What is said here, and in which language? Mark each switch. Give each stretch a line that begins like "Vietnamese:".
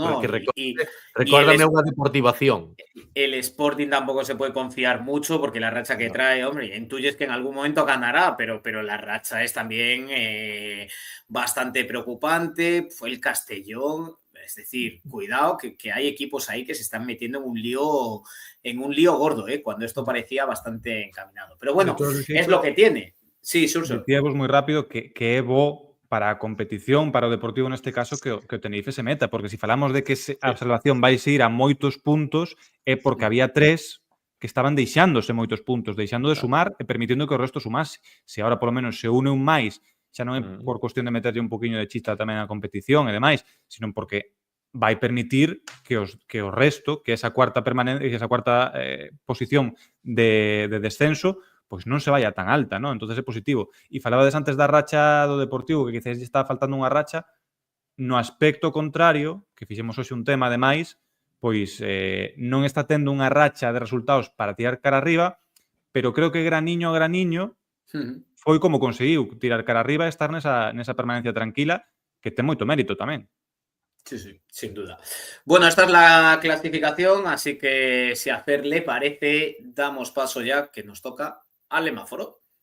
Galician: Recórdame unha deportivación.
Spanish: El Sporting tampoco se puede confiar mucho porque la racha que trae, hombre, intuyes que en algún momento ganará, pero la racha es también bastante preocupante. Fue el Castellón, es decir, cuidado que hay equipos ahí que se están metiendo en un lío gordo, cuando esto parecía bastante encaminado. Pero bueno, es lo que tiene. Sí, Xurxo.
Galician: Dicíavos moi rápido que é bo para a competición, para o Deportivo neste caso, que o Tenerife se meta, porque se falamos de que a salvación vai ir a moitos puntos é porque había 3 que estaban deixándose moitos puntos, deixando de sumar e permitindo que o resto sumase. Se agora polo menos se une un máis, xa non é por cuestión de meterlle un poquinho de chista tamén á competición e demais, sino porque vai permitir que o resto, que esa cuarta posición de descenso, pois non se vaya tan alta, non? Entonces é positivo. E falabades antes da racha do Deportivo, que quizás lle está faltando unha racha, no aspecto contrario, que fixemos hoxe un tema, ademais, pois non está tendo unha racha de resultados para tirar cara arriba, pero creo que graniño a graniño foi como conseguiu tirar cara arriba e estar nesa permanencia tranquila, que ten moito mérito tamén.
Spanish: Sí, sí, sin duda. Bueno, esta es la clasificación, así que si a Fer le parece, damos paso ya, que nos toca al semáforo.